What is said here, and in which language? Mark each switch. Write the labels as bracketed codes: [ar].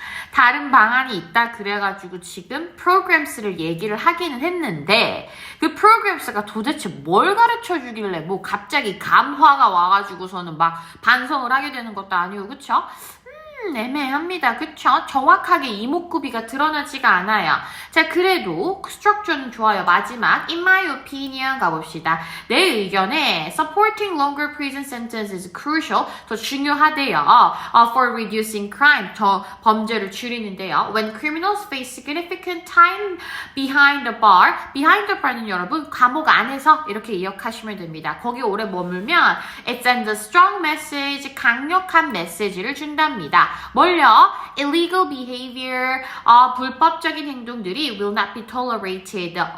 [ko] 다른 방안이 있다 그래가지고 지금 programs,를 얘기를 하기는 했는데 그 programs,가 도대체 뭘 가르쳐 주길래 뭐 갑자기 감화가 와가지고서는 막 반성을 하게 되는 것도 아니고 그쵸? 애매합니다. 그쵸? 정확하게 이목구비가 드러나지가 않아요. 자, 그래도 스트럭처는 좋아요. 마지막, [en] in my opinion [ko] 가봅시다. 내 의견에 [en] supporting longer prison sentence is crucial. [ko] 더 중요하대요. [en] For reducing crime. [ko] 더 범죄를 줄이는데요. [en] When criminals face significant time behind the bar. [ko] behind the bar는 여러분, 감옥 안에서 이렇게 기억하시면 됩니다. 거기 오래 머물면 [en] it sends a strong message. [ko] 강력한 메시지를 준답니다. 뭘요? [en] Illegal behavior, [ko] 불법적인 행동들이 [en] will not be tolerated.